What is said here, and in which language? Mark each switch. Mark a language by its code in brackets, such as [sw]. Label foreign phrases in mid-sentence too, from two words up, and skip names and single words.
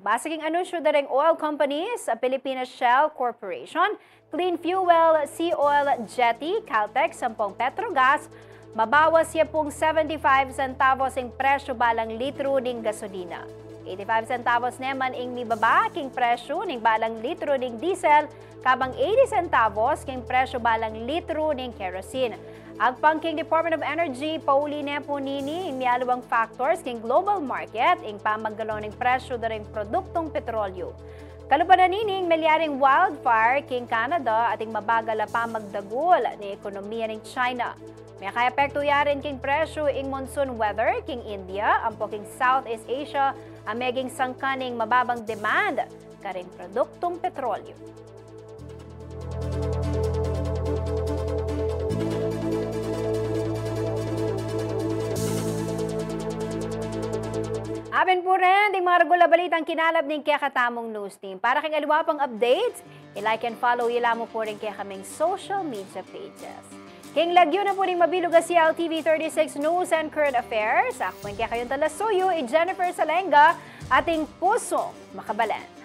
[pam] Basaging anunsyo na rin oil companies, Pilipinas Shell Corporation, Clean Fuel, Sea Oil, Jetty, Caltex, ang pong Petrogas, mabawas siya pong 75 centavos ang presyo balang litro ng gasolina. 85 centavos naman ang mibaba king presyo ng balang litro ng diesel, kabang 80 centavos king presyo balang litro ng kerosene. Agpang king Department of Energy, pauli na po nini ang miyalawang factors king [en] global market [pam] ing pamaggalon ng presyo na ring produktong petrolyo. Kalupan na nining melyaring wildfire king Canada at ing mabagal pa magdagol ni ekonomiya ng China. May kaya-epekto yarin king presyo ing [en] monsoon weather [pam] king India, ang po king Southeast Asia, ang meging sangkaning mababang demand karing produktong petrolyo. Aben po rin, di mga regula balitang kinalab ng kaya katamong [en] news team. [pam] Para kang aliwa pang updates, [en] i-like and follow [pam] ila mo po rin kaya kaming [en] social media pages. [pam] King lagyo na po rin mabilog ang CLTV 36 News and Current Affairs. Ako po kaya kayong Talusuyo, Jennifer Salenga, ating pusong makabalan.